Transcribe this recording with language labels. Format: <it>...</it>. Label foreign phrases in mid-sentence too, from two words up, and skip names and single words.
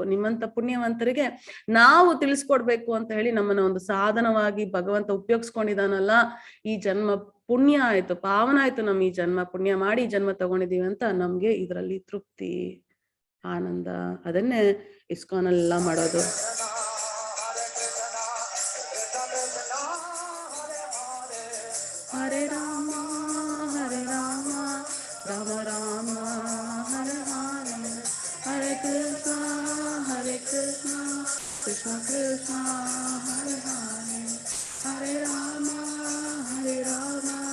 <kn>ನಿಮ್ಮಂತ ಪುಣ್ಯವಂತರಿಗೆ ನಾವು ತಿಳಿಸ್ಕೊಡ್ಬೇಕು ಅಂತ ಹೇಳಿ ನಮ್ಮನ್ನ ಒಂದು ಸಾಧನವಾಗಿ ಭಗವಂತ ಉಪಯೋಗಿಸ್ಕೊಂಡಿದಾನಲ್ಲ. ಈ ಜನ್ಮ ಪುಣ್ಯ ಆಯ್ತು, ಪಾವನ ಆಯ್ತು. ನಮ್ ಈ ಜನ್ಮ ಪುಣ್ಯ ಮಾಡಿ ಜನ್ಮ ತಗೊಂಡಿದೀವಿ ಅಂತ ನಮ್ಗೆ ಇದ್ರಲ್ಲಿ ತೃಪ್ತಿ, ಆನಂದ. ಅದನ್ನೇ ಇಸ್ಕಾನೆಲ್ಲ ಮಾಡೋದು.</kn> <sa>ಹರೇ ರಾಮ ಹರೇ ರಾಮ ರಾಮ ರಾಮ ಹರೇ ಹರೇ, ಹರೇ ಕೃಷ್ಣ ಕೃಷ್ಣ ಕೃಷ್ಣ ಹರೇ ಹರೇ, ಹರೇ ರಾಮ ರಾಮ</sa>